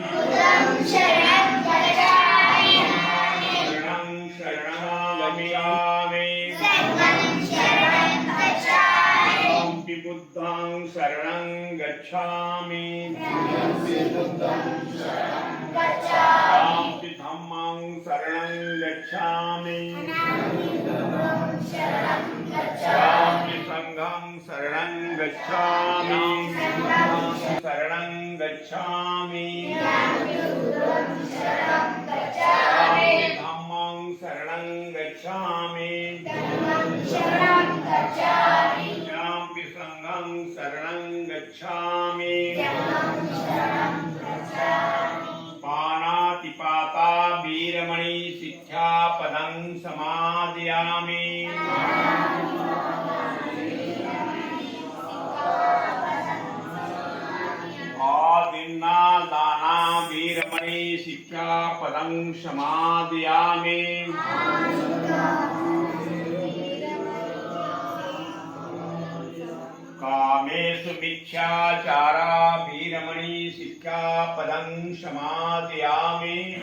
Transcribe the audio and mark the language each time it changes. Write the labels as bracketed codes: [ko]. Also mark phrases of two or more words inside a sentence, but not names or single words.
[pi] बुद्धं शरणं गच्छामि धम्मं शरणं गच्छामि संघं शरणं गच्छामि शरणं गच्छामि धम्मं शरणं गच्छामि संघं शरणं गच्छामि पाणातिपाता वीरमणि शिक्षापदं समादयामि आदिन्ना दाना वीरमणि शिक्षापदं समादयामि कामेषु मिथ्याचारा वीरमणि शिक्षापदं समादयामि